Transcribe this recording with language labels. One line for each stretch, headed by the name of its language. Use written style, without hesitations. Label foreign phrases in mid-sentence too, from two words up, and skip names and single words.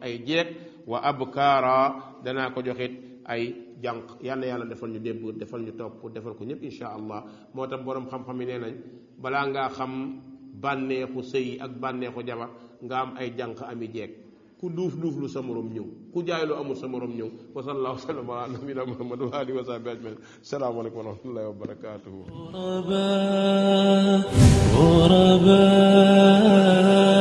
Wolof: ay jeeg
Arabic: وأبكارا
Wolof: danaa ko joxit ay jànq yal na yàlla defal ñu débb defal ñu topp defal ko ñëpp
Arabic: إن شاء الله
Wolof: moo tax boroom xam-xam yi nee nañ balaa ngaa xam bànneexu sëy ak bànneexu jabar nga am ay jànq ami jeeg ku duuf lu sa morom ñëw ku jaay lu amul sa morom ñëw
Arabic: وصلى الله وسلم على نبينا محمد وآله وصحبه أجمعين السلام عليكم ورحمة الله وبركاته